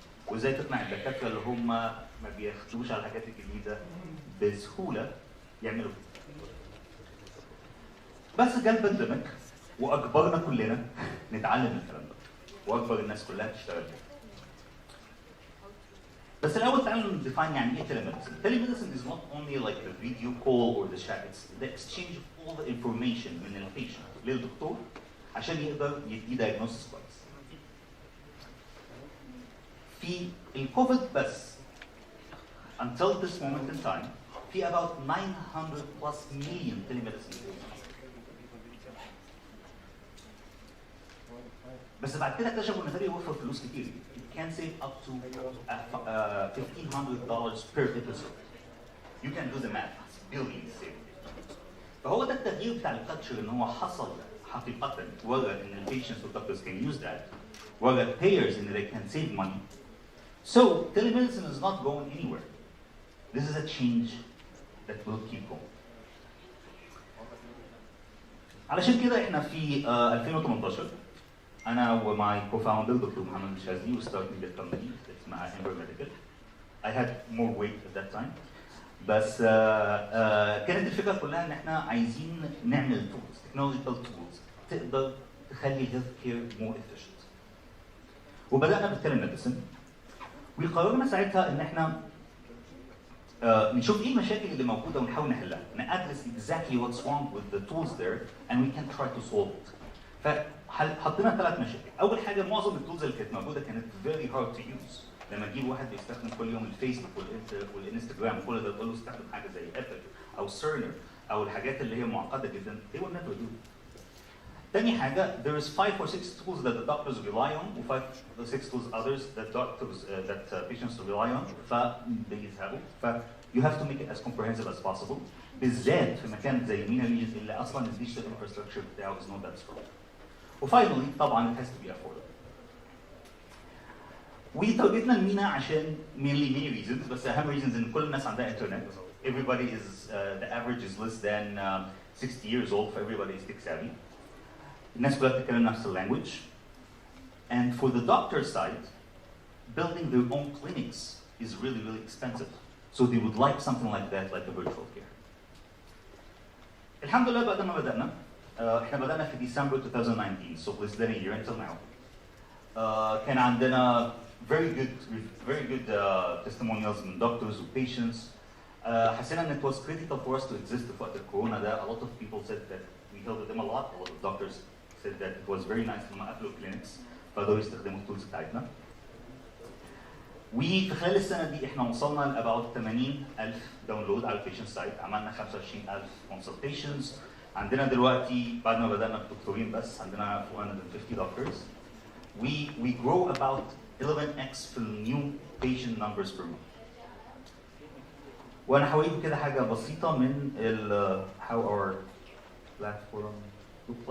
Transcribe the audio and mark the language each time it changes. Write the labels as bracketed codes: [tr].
[ar] وازاي تقنع الدكاتره اللي هم ما بياخدوش على الحاجات الجديده بسهوله يعملوا كده. بس جه البانديميك واجبرنا كلنا نتعلم الكلام ده واجبر الناس كلها تشتغل بيه. بس الاول تعالوا نديفاين يعني ايه telemedicine. [en] Telemedicine is not only like the video call or the chat, it's the exchange of all the information [ar] من البيشنت للدكتور عشان يقدر يديه [en] diagnosis كويس. [ar] في الكوفيد بس [en] until this moment in time في about 900 plus million telemedicine cases. [ar] بس بعد كده اكتشفوا ان ده بيوفر فلوس كتير. [en] It can save up to $1,500 per episode. You can do the math. It's billions saved. [ar] فهو ده التغيير بتاع الكالتشر ان هو حصل حقيقة ورا ان البيشنتس والدكتورز [en] can use that. ورا payers ان they can save money. So telemedicine is not going anywhere. This is a change that will keep going. [ar] علشان كده احنا في 2018 انا وماي كوفاوندر دكتور محمد الشاذلي وستارتنج الكومباني اسمها امبر ميديكال. [en] I had more weight at that time. [ar] بس كانت الفكره كلها ان احنا عايزين نعمل تولز تكنولوجيكال تولز تقدر تخلي الهيلث كير مور efficient. وبدانا بالتليميديسن وقررنا ساعتها ان احنا نشوف ايه المشاكل اللي موجوده ونحاول نحلها. نادرس [en] exactly what's wrong with the tools there and we can try to solve it. [ar] فحطينا 3 مشاكل. اول حاجه معظم التولز اللي كانت موجوده كانت [en] very hard to use. [ar] لما تجيب واحد بيستخدم كل يوم الفيسبوك والانستجرام كل ده تقول له استخدم حاجه زي ابل او سيرنر او الحاجات اللي هي معقده جدا [en] they will never do it. [ar] تاني حاجه [en] there is 5 or 6 tools that the doctors rely on و 5 or 6 tools others that doctors that patients rely on فبيزهقوا. ف you have to make it as comprehensive as possible [ar] بالذات في مكان زي مينا اللي اصلا الديجيتال انفراستراكشر بتاعه [en] is not that strong. [ar] وفاينلي طبعا [en] it has to be affordable. [ar] وتارجتنا المينا عشان [en] many reasons [ar] بس اهم reasons ان كل الناس عندها انترنت. [en] Everybody is the average is less than 60 years old for everybody is tech savvy. [ar] الناس كلها بتتكلم نفس اللانجوج. [en] And for the doctor side, building their own clinics is really expensive. So they would like something like that, like a virtual care. [ar] الحمد لله بعد ما بدأنا احنا بدأنا في ديسمبر 2019 [en] so less than a year until now. [ar] كان عندنا [en] very good testimonials من doctors and patients. [ar] حسينا ان [en] it was critical for us to exist [ar] في وقت الكورونا ده. [en] A lot of people said that we helped them a lot. A lot of doctors said that it was very nice [ar] لما قفلوا [en] clinics [ar] فقدروا يستخدموا التولز بتاعتنا. وفي خلال السنه دي احنا وصلنا ل about 80,000 داونلود على البيشنت سايت. عملنا 25,000 consultations. عندنا دلوقتي بعد ما بدأنا بدكتورين بس عندنا 450 doctors. [en] We grow about 11x في new patient numbers per month. [ar] وانا هوريكم كده حاجه بسيطه من [en] how our platform look like.